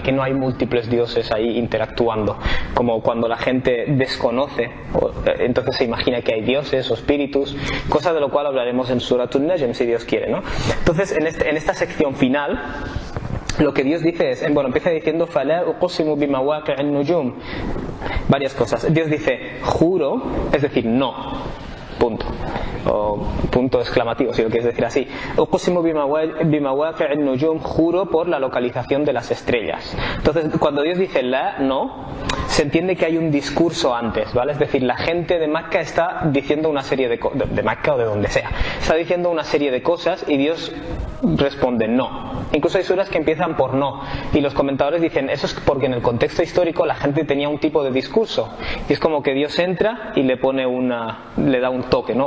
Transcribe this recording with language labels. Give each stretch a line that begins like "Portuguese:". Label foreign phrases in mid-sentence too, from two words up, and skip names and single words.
Spanish: Que no hay múltiples dioses ahí interactuando, como cuando la gente desconoce, entonces se imagina que hay dioses o espíritus, cosa de lo cual hablaremos en Suratul Najm, si Dios quiere, ¿no? Entonces, en esta sección final, lo que Dios dice es, empieza diciendo
Arabic: فَلَا أُقْسِمُ بِمَوَاقِعِ النُّجُومِ,
Spanish: varias cosas. Dios dice, juro, es decir, no, punto, o punto exclamativo, si lo quieres decir así.
Arabic: أقسم بمواقع النجوم,
Spanish: juro por la localización de las estrellas. Entonces, cuando Dios dice la, no, se entiende que hay un discurso antes, ¿vale? Es decir, la gente de Mecca está diciendo una serie de Mecca o de donde sea, está diciendo una serie de cosas y Dios responde no. Incluso hay suras que empiezan por no, y los comentadores dicen eso es porque en el contexto histórico la gente tenía un tipo de discurso, y es como que Dios entra y le da un toque, ¿no?